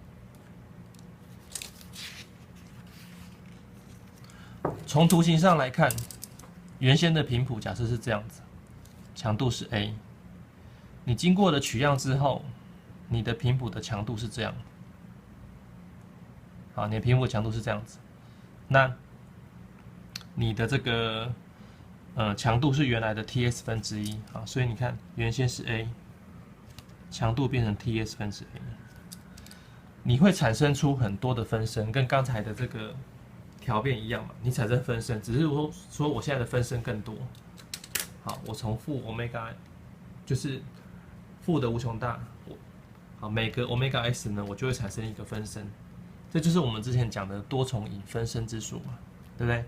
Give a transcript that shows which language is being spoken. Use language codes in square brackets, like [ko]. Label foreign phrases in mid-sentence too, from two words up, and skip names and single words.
[zh] 從圖形上來看，原先的頻譜假設是這樣子，強度是 a， 你經過了取樣之後，你的頻譜的強度是這樣。好，你的頻譜強度是這樣子，那你的這個強度是原來的 ts 分之一，好，所以你看原先是 a， 強度变成 ts 分之 a。你會產生出很多的分身，跟剛才的這個調變一樣嘛？你產生分身，只是說我現在的分身更多。好，我從負 omega 就是負的無窮大，好，每個 omega s 呢，我就會產生一個分身，這就是我們之前講的多重引分身之數嘛，對不對？